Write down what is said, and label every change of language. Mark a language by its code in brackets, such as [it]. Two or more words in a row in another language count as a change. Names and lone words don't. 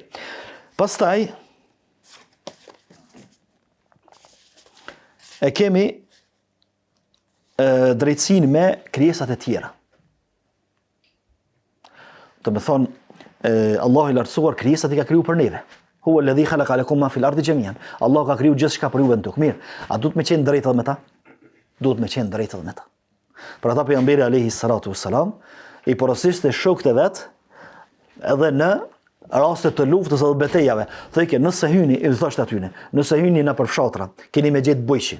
[sq] Pastaj e kemi drejtësinë me krijesat e tjera. Të më thonë, Allahu I lartësuar krijesat I ka kriju për neve. [ar] هو الذي خلق لكم ما في الأرض جميعا. [sq] Allah ka kriju gjithçka për juve në tokë. Mirë, a duhet me qenë drejt edhe me ta? Duhet me qenë drejt edhe me ta. Për ata pejgamberi [ar] عليه الصلاة والسلام [sq] I porosiste shokët e vet edhe në raste të luftës edhe betejave. Thëjke, nëse hyni, I thoshte atyne, nëse hyni në përfshatra, keni me gjetë bujshin.